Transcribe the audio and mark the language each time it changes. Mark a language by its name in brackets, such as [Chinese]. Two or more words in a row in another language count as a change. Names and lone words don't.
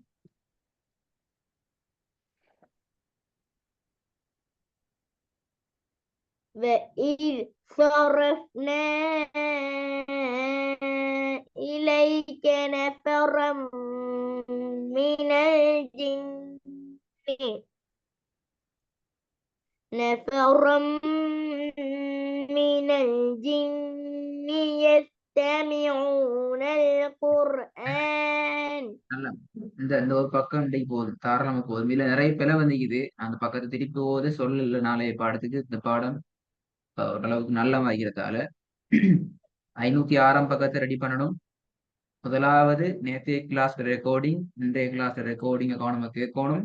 [Arabic] وإذ صرفنا إليك نفرا من الجن يستمعون القرآن. [Tamil] இந்த இந்த ஒரு பக்கம் இன்றைக்கு போதும், தாராளமா போதும். இல்ல நிறைய பிழை வந்துக்குது. அந்த பக்கத்தை திருப்பி போது சொல்லல. நாளைய பாடத்துக்கு இந்த பாடம் ஓரளவுக்கு நல்ல வாய்க்கிறதால 506 பக்கத்தை ரெடி பண்ணணும். முதலாவது நேற்றைய [English] class recording, [Tamil] இன்றைய [English] class recording [Tamil] கவனமா கேட்கணும்.